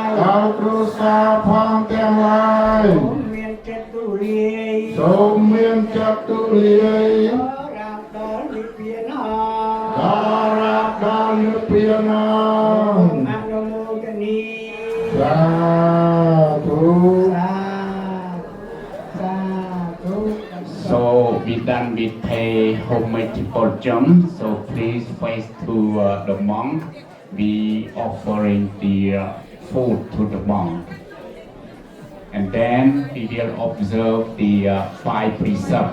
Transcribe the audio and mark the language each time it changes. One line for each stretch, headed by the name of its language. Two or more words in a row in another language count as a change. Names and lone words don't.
Khmer: ដល់គ្រួសារផងទាំងឡាយ សូមមានចិត្តទូលាយ សូមមានចិត្តទូលាយ រាបដល់និព្វាន ដល់និព្វាន អនុមោទនី សាធុ
English: So we done with pay homage portion. So please face to the monk. We offering the food to the monk. And then we will observe the 5 precepts.